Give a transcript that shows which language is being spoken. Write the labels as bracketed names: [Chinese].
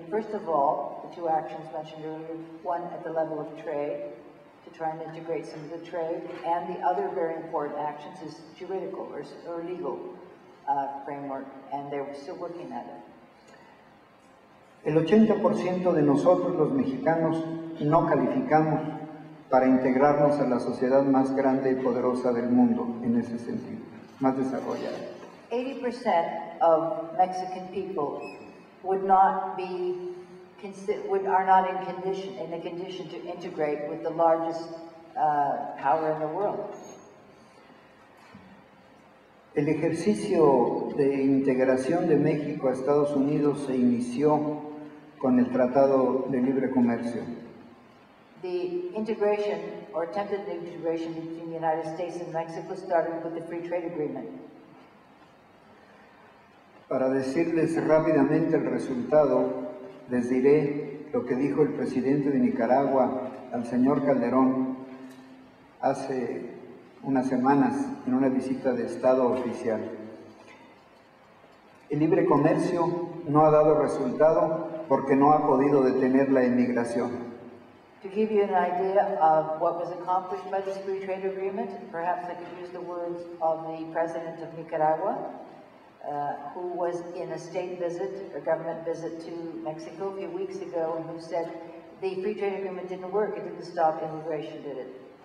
[English] First of all, the two actions mentioned earlier, one at the level of trade, to try and integrate some of the trade, and the other very important actions is juridical or legal framework, and they're still working at it. [Spanish] El 80% de nosotros los mexicanos no calificamos para integrarnos a la sociedad más grande y poderosa del mundo en ese sentido, más desarrollada. [English] 80% of Mexican people would not be are not in a condition to integrate with the largest power in the world. [Spanish] El ejercicio de integración de México a Estados Unidos se inició con el Tratado de Libre Comercio. [English] The integration, or attempted integration between the United States and Mexico started with the Free Trade Agreement. [Spanish] Para decirles rápidamente el resultado, les diré lo que dijo el presidente de Nicaragua al señor Calderón hace unas semanas en una visita de Estado oficial. El libre comercio no ha dado resultado porque no ha podido detener la inmigración. [English] To give you an idea of what was accomplished by this free trade agreement, perhaps I could use the words of the president of Nicaragua, who was in a state visit, a government visit to Mexico a few weeks ago, and who said the free trade agreement didn't work, it didn't stop immigration, did it?